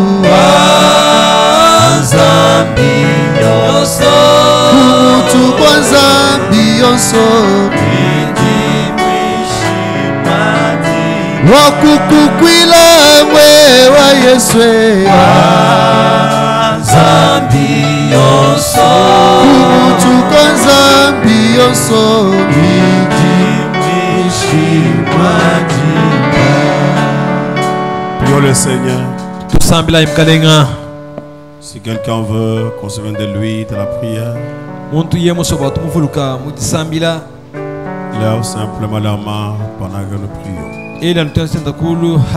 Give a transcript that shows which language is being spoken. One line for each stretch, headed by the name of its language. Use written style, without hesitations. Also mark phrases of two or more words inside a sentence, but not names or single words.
Luba-Lulua: zambi yonso kumutu kwa zambi yonso wakukukwila mwe wa Yesu zambi yonso kumutu kwa zambi yonso
French: Prions le Seigneur. Si quelqu'un veut qu'on se souvienne de lui, de la prière, lève simplement la main pendant que nous prions.